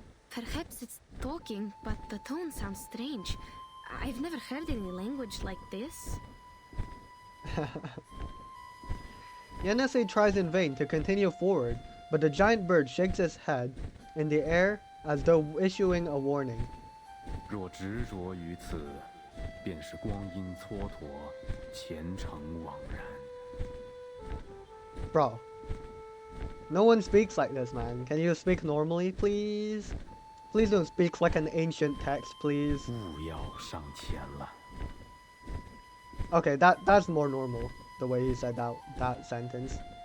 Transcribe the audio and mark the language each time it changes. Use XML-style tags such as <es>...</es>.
<en>Perhaps it's talking, but the tone sounds strange. I've never heard any language like this. Yenisei tries in vain to continue forward, but the giant bird shakes its head in the air as though issuing a warning.</en> <zh>若执着于此，便是光阴蹉跎，前程枉然。</zh> <en>Bro, no one speaks like this, man. Can you speak normally, please? Please don't speak like an ancient text, please.</en> <zh>勿要上前了。</zh> <en>Okay, that's more normal, the way he said that sentence.</en>